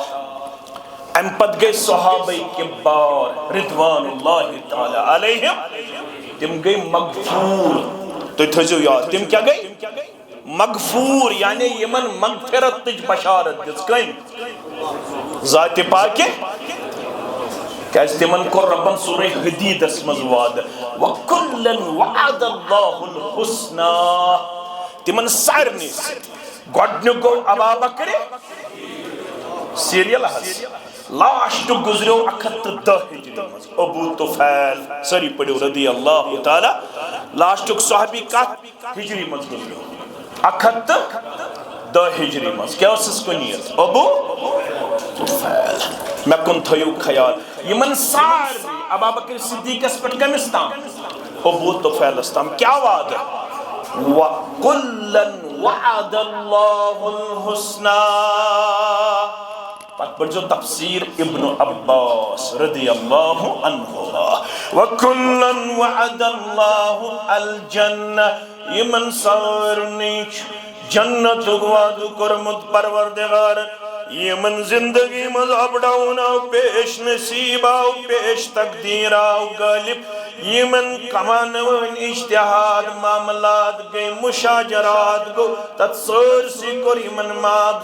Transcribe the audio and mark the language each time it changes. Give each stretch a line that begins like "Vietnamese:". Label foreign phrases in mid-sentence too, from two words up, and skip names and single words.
Kashmiri: امہِ پتہٕ گٔے صحابہ کبار
Arabic: رضوان اللہ تعالیٰ علیہم
Kashmiri: تِم گٔے مغفور تُہۍ تھٲیزیو یاد تِم کیٛاہ گٔے مغفور یعنی یمن مغفرتٕچ بشارت دِژ کٔمۍ ذاتِ پاکہِ کیٛازِ تِمن کوٚر رۄبن سورہ حدیدس منٛز وعدٕ
Arabic: وَكُلًّا وَعَدَ اللَّهُ الْحُسْنَى
Kashmiri: تِمن سارنٕے سۭتۍ گۄڈنیُک گوٚو ابا بکرِ سیٖریل حظ لاسٹُک گُزریو 110 ہجری منٛز ابو طفیل سٲری پٔرِو
Arabic: رضی اللہ تعالیٰ
Kashmiri: لاسٹُک صحابی کتھ ہجری منٛز گُزریو 110 ہجری منٛز کیٛاہ اوسُس کُنیت ابو طفیل مےٚ کُن تھٲیِو خیال یِمن سارنٕے ابا بکر صدیقس پٮ۪ٹھ کٔمِس تام ابو طفیلس تام کیٛاہ وعدٕ
Arabic: وَكُلًّا وَعَدَ اللَّهُ الْحُسْنَى
Kashmiri: پتہٕ پٔرزیو تفسیر ابن عباس
Arabic: رضی اللہ عنہ وَكُلًّا وَعَدَ اللَّهُ الْجَنَّةَ
Kashmiri: یِمن سارنٕے چھُ جنتُک وعدٕ کوٚرمُت پروردگارن یمن زندگی منٛز
English: up down
Kashmiri: آو پیش نصیب آو پیش تقدیر آو غالب یمن کمان وٲنۍ اجتہاد معاملات گٔے مشاجرات گوٚو تتھ سٲرسٕے کوٚر یمن معاف